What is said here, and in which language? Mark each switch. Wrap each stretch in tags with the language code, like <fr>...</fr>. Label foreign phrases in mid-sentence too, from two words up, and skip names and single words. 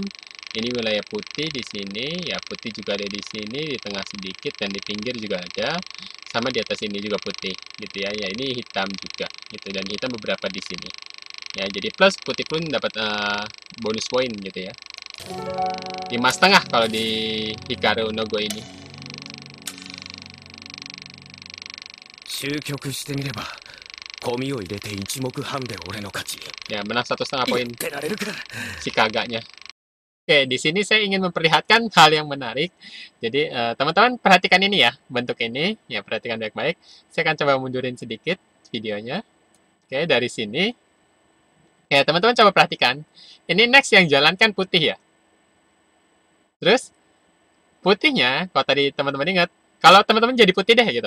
<id>Ini wilayah putih di sini, ya putih juga ada di sini, di tengah sedikit dan di pinggir juga ada, sama di atas ini juga putih gitu ya. Ya ini hitam juga gitu, dan hitam beberapa di sini. Ya jadi plus putih pun dapat bonus poin gitu ya. 5,5 kalau di Hikaru no Go ini.</id> <ja>終局してみればゴミを入れて一目半で俺の勝ち。</ja> <id>Ya menang 1,5 poin</id> <ja>やってられるか。</ja> <id>si Kaganya. Oke, di sini saya ingin memperlihatkan hal yang menarik. Jadi teman-teman perhatikan ini ya, bentuk ini ya, perhatikan baik-baik. Saya akan coba mundurin sedikit videonya. Oke, dari sini ya teman-teman coba perhatikan. Ini next yang jalan kan putih ya. Terus putihnya, kalau tadi teman-teman ingat, kalau teman-teman jadi putih deh gitu.</id>